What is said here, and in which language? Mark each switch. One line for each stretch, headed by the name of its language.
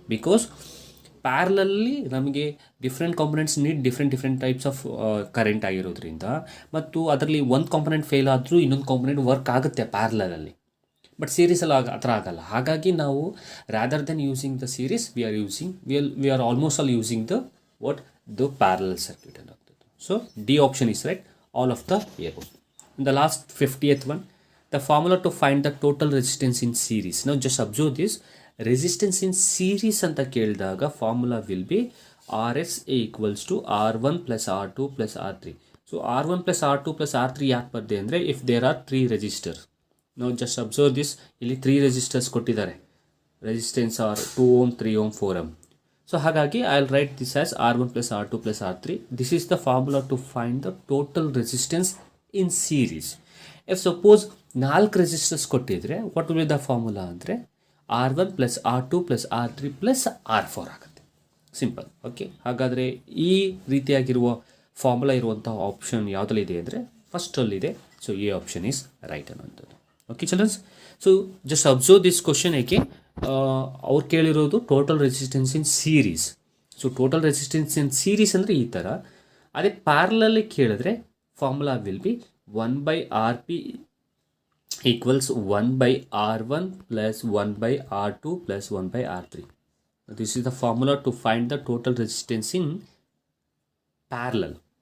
Kannada: Because ಪ್ಯಾರಲಲ್ಲಿ ನಮಗೆ
English: different components need different types of current
Kannada: ಆಗಿರೋದ್ರಿಂದ, ಮತ್ತು ಅದರಲ್ಲಿ ಒಂದು ಕಾಂಪೊನೆಂಟ್ ಫೇಲ್ ಆದರೂ ಇನ್ನೊಂದು ಕಾಂಪೊನೆಂಟ್ ವರ್ಕ್ ಆಗುತ್ತೆ ಪ್ಯಾರಲಲ್ಲಿ.
English: but
Kannada: ಸೀರೀಸಲ್ಲಿ ಆ ಥರ ಆಗಲ್ಲ. ಹಾಗಾಗಿ ನಾವು
English: Rather then using the series we are almost all using the parallel circuit ಅನ್ನೋದು. So D option is right, all of the above. The last 50th one, the formula to find the total resistance in series. Now just observe this, resistance in series
Kannada: ಅಂತ ಕೇಳಿದಾಗ
English: Formula will be RS equals to R1 plus R2 plus R3. So R1 plus R2 plus R3
Kannada: ಯಾಕೆ ಬರ್ದೆ ಅಂದರೆ,
English: If there are 3 resistors. ನಾವು just observe this,
Kannada: ಇಲ್ಲಿ 3 resistors ಕೊಟ್ಟಿದ್ದಾರೆ,
English: Resistance are 2 ohm 3 ohm 4 ohm. So ಹಾಗಾಗಿ I will write this as R1 plus R2 plus R3. This is the formula to find the total resistance in series. If suppose 4 resistors
Kannada: ಕೊಟ್ಟಿದ್ರೆ
English: What will be the formula ಅಂದರೆ R1 plus R2 plus R3 plus R4 ಆಗುತ್ತೆ. Simple.
Kannada: Okay, ಹಾಗಾದರೆ ಈ ರೀತಿಯಾಗಿರುವ formula ಇರುವಂಥ option ಯಾವುದಲ್ಲಿದೆ ಅಂದರೆ ಫಸ್ಟಲ್ಲಿದೆ.
English: So A option is right ಅನ್ನೋಂಥದ್ದು. Okay childrens, so just observe this question.
Kannada: ಏಕೆ ಅವ್ರು ಕೇಳಿರೋದು
English: Total resistance in series. So total resistance in series ಅಂದರೆ ಈ ಥರ.
Kannada: ಅದೇ ಪ್ಯಾರಲಲ್ಲಿ ಕೇಳಿದ್ರೆ
English: Formula will be 1/RP equals 1/R1 plus 1/R2 plus 1/R3. This is the formula to find the total resistance in parallel.